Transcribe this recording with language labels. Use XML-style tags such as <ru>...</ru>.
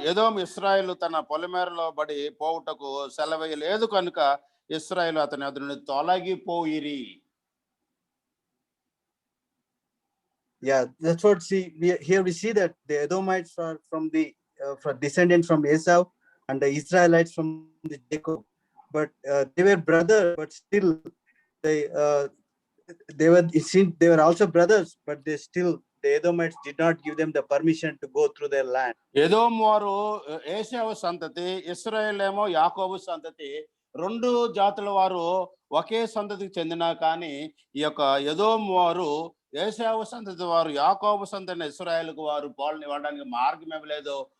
<te>ఎదోము ఇశ్రాయేలు తన పొలిమేరలో బడి పోవుటకు సెలవేయలేదు కనుక ఇశ్రాయేలు అతని ఎదురు నుండి తొలగిపోయిరి.</te> <en>Yeah, that's what here we see that the Edomites are from the descendants from Esau, and the Israelites from the Jacob. But they were brothers, but still they were also brothers, but the Edomites did not give them the permission to go through their land.</en> <te>ఎదోము వారు ఏశావు సంతతి, ఇశ్రాయేల్ ఏమో యాకోబు సంతతి. రెండు జాతుల వారు ఒకే సంతతికి చెందినా కానీ ఈ యొక్క ఎదోము వారు ఏశావు సంతతి వారు యాకోబు సంతతి ఇశ్రాయేలుకు వారు పాలుని ఇవ్వడానికి మార్గం ఇవ్వలేదు.</te>